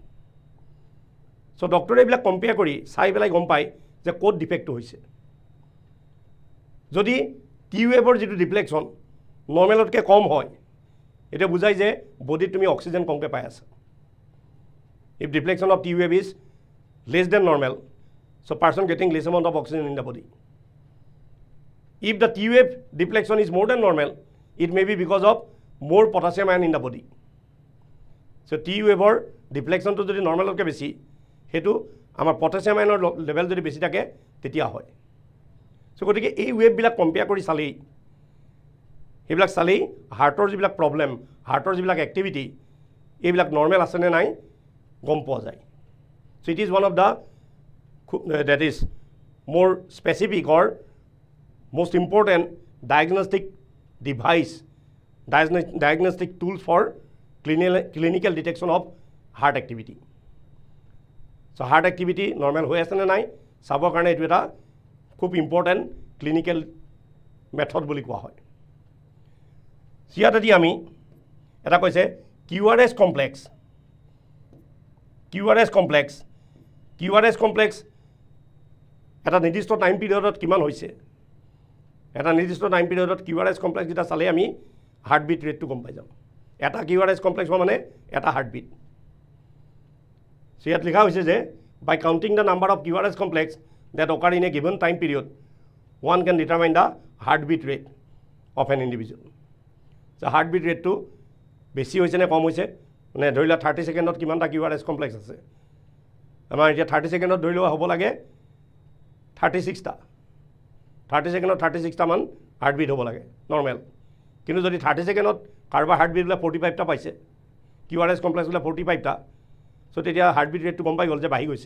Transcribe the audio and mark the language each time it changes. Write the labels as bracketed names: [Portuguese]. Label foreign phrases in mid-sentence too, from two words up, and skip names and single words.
[Assamese] চ' ডক্টৰে এইবিলাক কম্পেয়াৰ কৰি চাই পেলাই গম পায় যে ক'ত ডিফেক্টটো হৈছে। যদি T ৱেভৰ যিটো [English] deflection normal [Assamese] কম হয়, এতিয়া বুজাই যে বডিত তুমি অক্সিজেন কমকৈ পাই আছা। [English] If deflection of T wave is less than normal, so person getting less amount of oxygen in the body. If the T wave deflection is more than normal, it may be because of more potassium ion in the body. So T wave deflection [Assamese] যদি নৰ্মেলতকৈ বেছি, সেইটো আমাৰ [English] potassium ion [Assamese] লেভেল যদি বেছি থাকে তেতিয়া হয়। চ' গতিকে এই ৱেভবিলাক কম্পেয়াৰ কৰি চালেই, সেইবিলাক চালেই হাৰ্টৰ যিবিলাক প্ৰব্লেম, হাৰ্টৰ যিবিলাক এক্টিভিটি, এইবিলাক নৰ্মেল আছেনে নাই গম পোৱা যায়। [English] So it is one of the that is more specific or most important diagnostic device, diagnostic tools for clinical detection of heart activity. So heart activity normal [Assamese] হৈ আছে নে নাই চাবৰ কাৰণে এইটো এটা খুব [English] important clinical method [Assamese] বুলি কোৱা হয়। ইয়াতে আমি এটা কৈছে [English] QRS complex. QRS complex [Assamese] এটা নিৰ্দিষ্ট [English] time period [Assamese] কিমান হৈছে, এটা নিৰ্দিষ্ট [English] time period QRS complex [Assamese] যেটা চালে আমি [English] heartbeat rate [Assamese] গম পাই যাম। এটা [English] QRS complex [Assamese] মানে এটা হাৰ্টবিট। ইয়াত লিখা হৈছে যে [English] by counting the number of QRS complex that occur in a given time period, one can determine the heartbeat rate of an individual. So heartbeat rate [Assamese] to বেছি হৈছে নে কম হৈছে, মানে ধৰি লোৱা 30 সেকেণ্ডত কিমানটা [English] QRS complex [Assamese] আছে। আমাৰ এতিয়া 30 সেকেণ্ডত ধৰি লোৱা হ'ব লাগে 36টা, 30 সেকেণ্ডত 36টা মান হাৰ্টবিট হ'ব লাগে নৰ্মেল। কিন্তু যদি 30 সেকেণ্ডত কাৰোবাৰ হাৰ্টবিট বোলে 45টা পাইছে, [English] QRS complex [Assamese] বোলে 45টা, চ' তেতিয়া [English] heartbeat rate [Assamese] গম পাই গ'ল যে বাঢ়ি গৈছে।